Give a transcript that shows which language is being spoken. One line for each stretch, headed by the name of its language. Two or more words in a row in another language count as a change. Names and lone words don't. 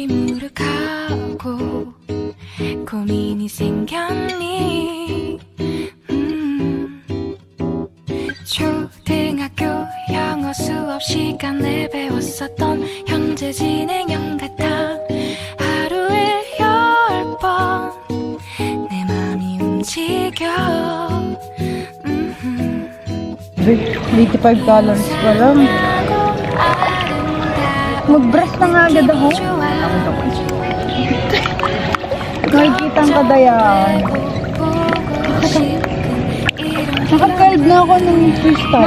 Korean: 시무룩하고 고민이 생겼니 초등학교 영어 수업 시간에 배웠었던 현재 진행형 같아 하루에 10번 내 맘이 움직여
Filipino: 85 calories pa lang. Mag-brush na nga agad ako. Nakikita ang kadayaan. Naka-12 na ako ng freestyle.